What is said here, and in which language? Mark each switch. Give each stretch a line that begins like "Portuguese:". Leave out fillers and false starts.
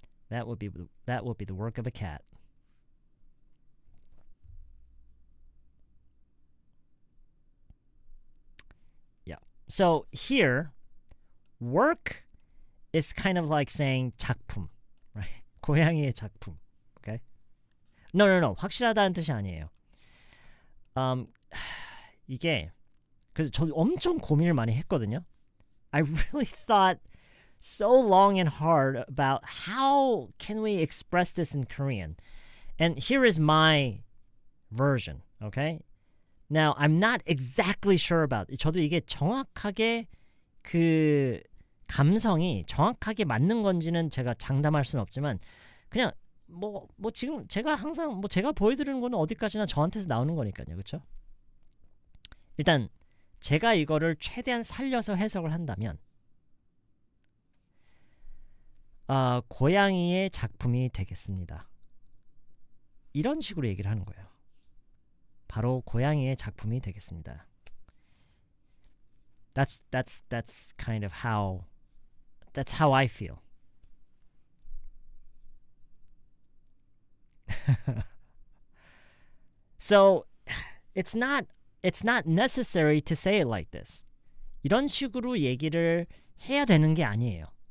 English: That would be the work of a cat. Yeah. So here, work is kind of like saying 작품, right?
Korean: 고양이의 작품.
English: Okay? No.
Korean: 확실하다는 뜻이 아니에요. 이게 그래서 저도 엄청 고민을 많이 했거든요.
English: I really thought so long and hard about how can we express this in Korean. And here is my version, okay? Now, I'm not exactly sure about it.
Korean: 저도 이게 정확하게 그 감성이 정확하게 맞는 건지는 제가 장담할 수는 없지만 그냥 뭐 지금 제가 항상 제가 보여드리는 거는 어디까지나 저한테서 나오는 거니까요. 그렇죠? 일단 제가 이거를 최대한 살려서 해석을 한다면 고양이의 작품이 되겠습니다. 이런 식으로 얘기를 하는 거예요. 바로 고양이의 작품이 되겠습니다.
English: That's kind of how I feel. So it's not necessary to say it like this.
Korean: 이런 식으로 얘기를 해야 되는 게 아니에요.